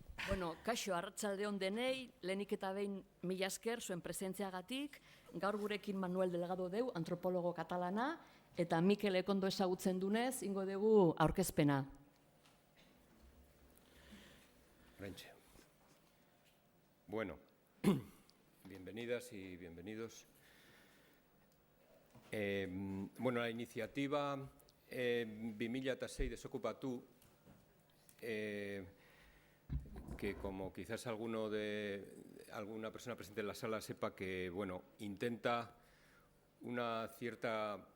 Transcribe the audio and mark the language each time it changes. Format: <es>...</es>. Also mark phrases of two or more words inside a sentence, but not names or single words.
<eu>Bueno, kaixo, arratsalde on denei, lehenik eta behin mila esker zuen presentziagatik, gaur gurekin Manuel Delgado deu, antropologo katalana, eta Mikel Ekondo ezagutzen dunez, ingo dugu aurkezpena.</eu> <es>Bueno, bienvenidas y bienvenidos. Bueno, la iniciativa 2006 Desokupatu, que como quizás alguna persona presente en la sala sepa que, bueno, intenta una cierta</es>